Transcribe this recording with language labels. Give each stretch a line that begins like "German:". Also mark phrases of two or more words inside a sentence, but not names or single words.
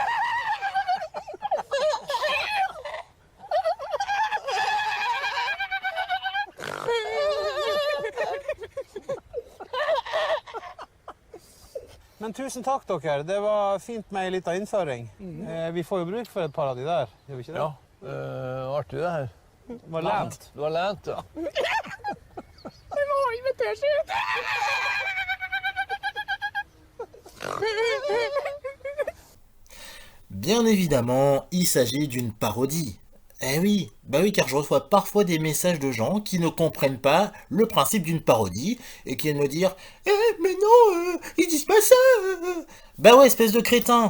Norwegian: Men tusen takk, dere. Det var fint med en liten innføring. Vi får jo bruk for et par av de der. Gjør vi ikke det? Ja, artig det her. Det var lent. Det var lænt, ja.
French: Bien évidemment, il s'agit d'une parodie. Eh oui, bah oui, car je reçois parfois des messages de gens qui ne comprennent pas le principe d'une parodie et qui viennent me dire « Eh, mais non, ils disent pas ça Bah ouais, espèce de crétin.